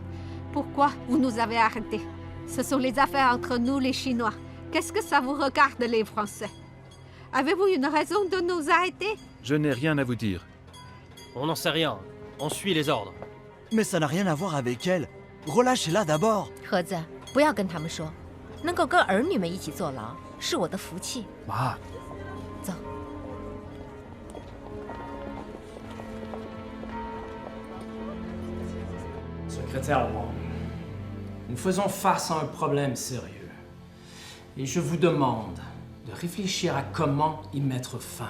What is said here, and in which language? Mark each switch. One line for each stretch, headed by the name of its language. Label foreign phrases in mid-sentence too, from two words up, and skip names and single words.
French: Pourquoi vous nous avez arrêtés? Ce sont les affaires entre nous les Chinois. Qu'est-ce que ça vous regarde les Français? Avez-vous une raison de nous arrêter? Je n'ai rien à vous dire. On n'en sait rien. On suit les ordres. Mais ça n'a rien à voir avec elle. Relâchez-la d'abord.
Chinese: 盒子，不要跟他们说，能够跟儿女们一起坐牢是我的福气。妈，走。
French: Secrétaire Wang, nous faisons face à un problème sérieux. Et je vous demande de réfléchir à comment y mettre fin.